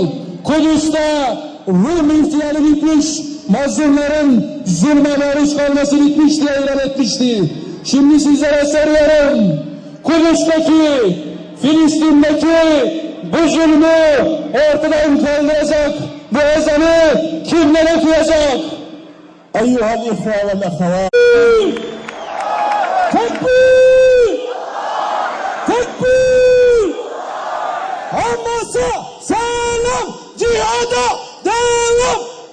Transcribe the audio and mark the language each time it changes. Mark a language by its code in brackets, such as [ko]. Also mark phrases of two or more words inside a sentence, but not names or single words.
[tr] Kudüs'te Rum ihtiyarı bitmiş, mazlumların zulme maruz kalması bitmiş diye ilan etmişti. Şimdi sizlere soruyorum, Kudüs'teki, Filistin'deki bu zulmü ortadan kaldıracak bu ezanı kimler okuyacak? [ar] أيها الإخوة والأخوات، [tr] Tekbir! Tekbir! Hamas'a selam, cihada devam!